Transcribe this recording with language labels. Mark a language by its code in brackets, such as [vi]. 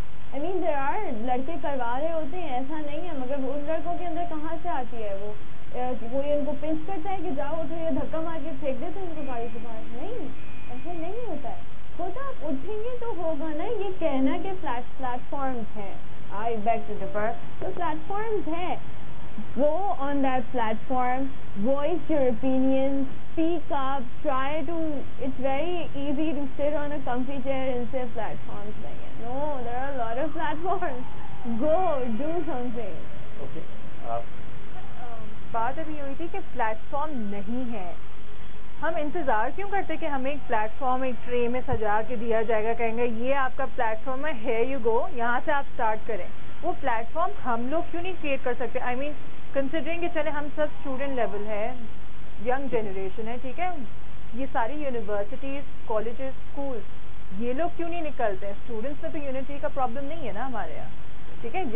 [en] I mean there are [ur] لڑکے کروا رہے ہوتے ہیں, ایسا نہیں ہے, مگر ان لڑکوں کے اندر کہاں سے آتی ہے وہ, کوئی ان کو پنچ کرتا ہے کہ جاؤ اٹھو, یا دھکا مار کے پھینک دیتے ہیں ان کو گاڑی سے باہر. نہیں, ایسا نہیں ہوتا ہے. ہوتا آپ اٹھیں گے تو ہوگا نا. یہ کہنا کہ پلیٹ فارمز ہیں, [en] I beg to differ, [ur] تو پلیٹ فارمز ہیں. [en] Go on that platform, voice your opinions, speak up, try to, it's very easy to sit on a comfy chair and say platforms like it. No, there are a lot of platforms. Go, do something. Okay. [ur] بات ابھی ہوئی تھی کہ plate form نہیں ہے. ہم انتظار کیوں کرتے کہ ہمیں ایک پلیٹ فارم ایک ٹرے میں سجا کے دیا جائے گا, کہیں گے یہ آپ کا پلیٹ فارم ہے, [en] here you go, [ur] یہاں سے آپ اسٹارٹ کریں. وہ پلیٹ فارم ہم لوگ کیوں نہیں کریٹ کر سکتے؟ [en] I mean considering [ur] کہ چلے ہم سب اسٹوڈنٹ لیول ہے, ینگ جنریشن ہے, ٹھیک ہے, یہ ساری یونیورسٹیز, کالجز, اسکول, یہ لوگ کیوں نہیں نکلتے ہیں؟ اسٹوڈنٹس میں تو یونٹی کا پرابلم نہیں ہے نا ہمارے یہاں, ٹھیک ہے.